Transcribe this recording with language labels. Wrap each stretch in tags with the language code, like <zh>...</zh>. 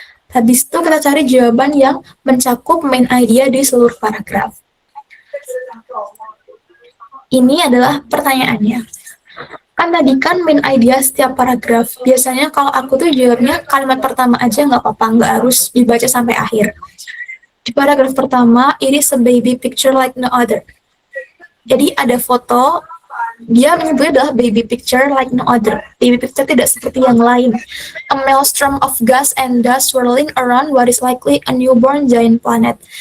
<id>Habis itu kita cari jawaban yang mencakup main idea di seluruh paragraf. Ini adalah pertanyaannya. Kan tadi kan main idea setiap paragraf. Biasanya kalau aku tuh jawabnya kalimat pertama aja nggak apa-apa, nggak harus dibaca sampai akhir. Di paragraf pertama,</id> <en>it is a baby picture like no other.</en> <id>Jadi ada foto, dia menyebutnya adalah</id> <en>baby picture like no other.</en> <id>Baby picture tidak seperti yang lain.</id> <en>A maelstrom of gas and dust swirling around what is likely a newborn giant planet.</en>